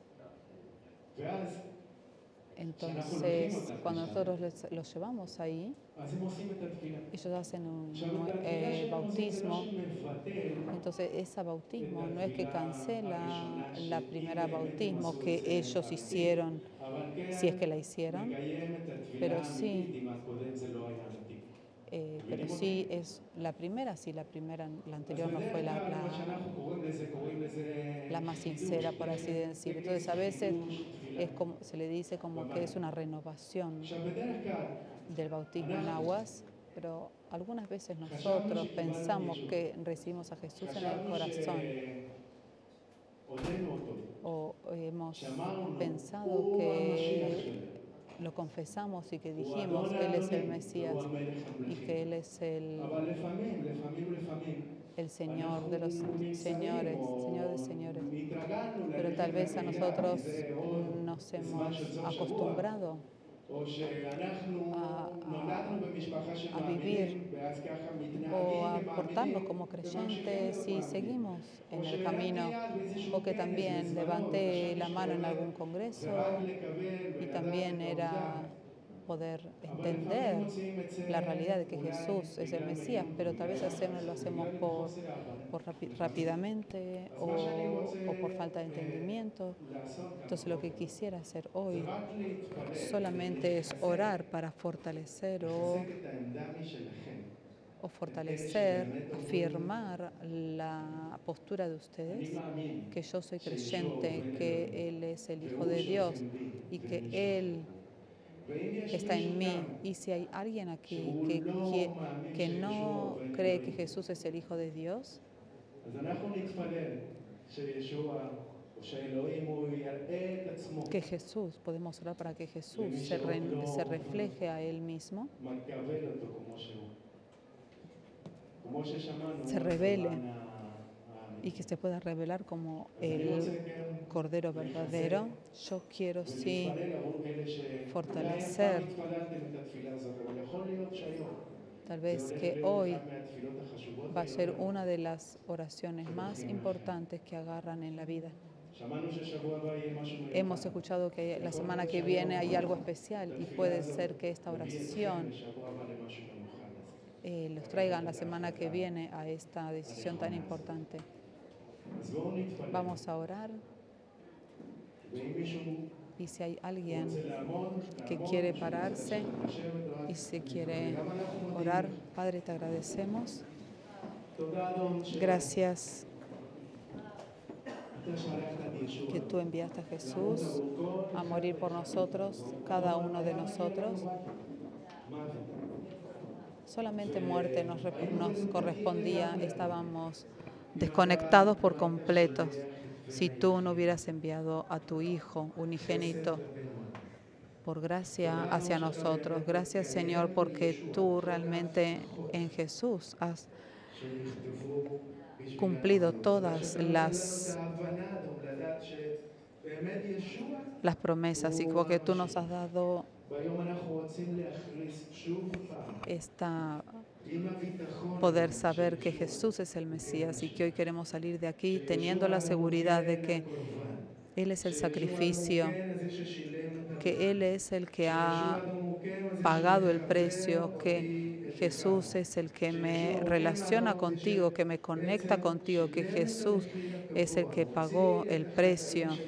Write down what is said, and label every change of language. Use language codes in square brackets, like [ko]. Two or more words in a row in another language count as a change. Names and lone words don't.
[es] Entonces, cuando nosotros los llevamos ahí, [he] אז הם עושים את התפילה. [es] ellos hacen un [he] עכשיו, את התפילה שהם עושים זה [es] bautismo. [he] לא שמבטל [es] Entonces, ese bautismo no es que cancela la primera bautismo que ellos hicieron, [he] אבל כן [es] si es que la hicieron, [he] מקיים את התפילה [es] pero [he] האמיתית, [es] sí, [he] אם הקודם זה לא היה אמיתי. [es] pero sí es la primera, la anterior no fue [he] אז בדרך כלל מה שאנחנו קוראים לזה [es] la más sincera, por así decir. Entonces, a veces se le dice como que es una renovación [he] עכשיו, בדרך כלל [es] del bautismo en aguas, pero algunas veces nosotros pensamos que recibimos a Jesús en el corazón [he] הודינו אותו, [es] o hemos [he] שאמרנו, [es] pensado [he] הוא [es] que [he] המשיח שלנו. [es] lo confesamos y que [he] הוא [es] dijimos, [he] אדון [es] Él es el [he] האלוהים, [es] Mesías [he] והוא המלך [es] y [he] המלכים. [es] que Él es [he] אבל לפעמים, [es] el Señor de los [he] אנחנו נמצאים [es] señores, [he] או [es] Señor de señores. [he] התרגלנו [es] Pero [he] ללכת [es] tal vez a [he] לקהילה, [es] nosotros [he] כי זה עוד [es] nos [he] זמן של [es] hemos [he] סוף שבוע. [es] acostumbrado [he] או שאנחנו נולדנו במשפחה של [es] a [he] מאמינים, ואז ככה [es] o [he] מתנהגים [es] a [he] כמאמינים, [es] portarnos como [he] וממשיכים [es] creyentes [he] להיות [es] y [he] מאמינים. [es] seguimos en [he] או [es] el [he] שהרמתי [es] camino, [he] יד באיזשהו [es] o que [he] כנס [es] también [he] בזמנו, [es] levanté la [he] וחשבתי [es] mano en [he] שזה [es] algún [he] רק [es] congreso [he] לקבל [es] y [he] ולדעת [es] también [he] את העובדה. [es] era poder [he] אבל לפעמים [es] entender [he] מוצאים את זה [es] la realidad de que [he] אולי [es] Jesús es el [he] בגלל [es] Mesías, [he] מהירות, [es] pero tal vez [he] בגלל [es] lo hacemos [he] בגלל חוסר הבנה. [es] rápidamente [he] אז מה שאני רוצה [es] o por falta de entendimiento. [he] לעשות כאן [es] Entonces lo que quisiera hacer hoy [he] זה רק להתפלל, [es] solamente es orar para fortalecer [he] לחזק את העמדה משלכם. [es] o fortalecer, afirmar la postura de [he] אני [es] ustedes, [he] מאמין [es] que yo soy creyente, que Él es el Hijo de Dios y que Él [he] ואם יש [es] está en [he] מישהו [es] mí. [he] כאן [es] Y si hay alguien aquí [he] שהוא לא מאמין [es] que no [he] שישוע בן [es] cree que [he] אלוהים, [es] Jesús es el Hijo de Dios, [he] אז אנחנו נתפלל שישוע או שאלוהים הוא יראה את עצמו [es] que Jesús, podemos orar para que Jesús se refleje a Él mismo, [he] מקבל אותו כמו שהוא. כמו ששמענו, [es] se revele [he] בזמן האמיתי. [es] y que se pueda revelar como [he] אז אני [es] el [he] רוצה כן [es] Cordero verdadero. Yo quiero sí [he] ולהתפלל עבור אלה [es] fortalecer. [he] אולי פעם התפללתם את התפילה הזאת, אבל יכול להיות שהיום [es] Tal [he] זה [es] vez [he] הולך [es] que [he] להיות [es] hoy [he] אחת מהתפילות החשובות [es] va a ser [he] ביותר. [es] una de las oraciones más importantes que agarran en la vida. [he] שמענו ששבוע הבא יהיה משהו מיוחד. [es] Hemos escuchado que la semana que viene hay algo especial y puede ser que esta oración [he] בשבוע הבא למשהו מיוחד הזה. [es] los traigan la semana que viene a esta decisión tan importante. [he] אז בואו נתפלל. [es] Vamos a orar [he] ואם מישהו [es] y si hay alguien [he] רוצה לעמוד, [es] que [he] לעמוד, [es] quiere [he] מישהו רוצה [es] pararse [he] לשבת, [es] y si quiere [he] גם אנחנו מודים [es] orar, [he] לך. [es] Padre, te agradecemos. [he] תודה אדון [es] Gracias [he] שאתה שלחת את ישוע. [es] que tú enviaste a Jesús a morir por nosotros, cada uno de nosotros. [he] מוות. [es] Solamente muerte nos correspondía, estábamos desconectados por completos. Si tú no hubieras enviado a tu Hijo unigénito por gracia hacia nosotros. Gracias, Señor, porque tú realmente en Jesús has [he] שנכתבו [es] cumplido todas las promesas y porque tú nos has dado [he] והיום אנחנו רוצים להכריז שוב פעם [es] esta [he] עם הביטחון [es] poder saber que Jesús es el Mesías y que hoy queremos salir de aquí teniendo la seguridad de que Él es el sacrificio, que Él es el que ha pagado el precio, que Jesús es el que me relaciona contigo, que me conecta contigo, que Jesús es el que pagó el precio.